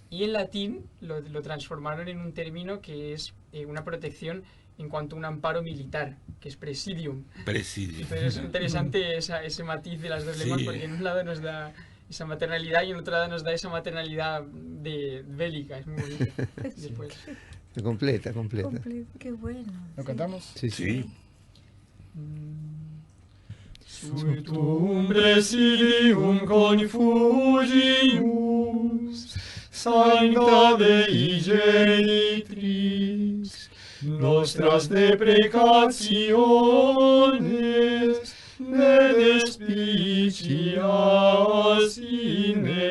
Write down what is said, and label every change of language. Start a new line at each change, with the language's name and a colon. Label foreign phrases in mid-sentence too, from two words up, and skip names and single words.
Spanish: Y en latín lo transformaron en un término que es una protección en cuanto a un amparo militar, que es presidium. Presidium. Entonces es interesante ese matiz de las dos lenguas, porque en un lado nos da esa maternalidad y en otro lado nos da esa maternalidad bélica. Es muy bonito. Después. Completa. Qué bueno. ¿Lo cantamos? Sí.
Latin: Subtum presidium confugimus, Sancta Dei Genitris, nostras deprecationes, ne despicias in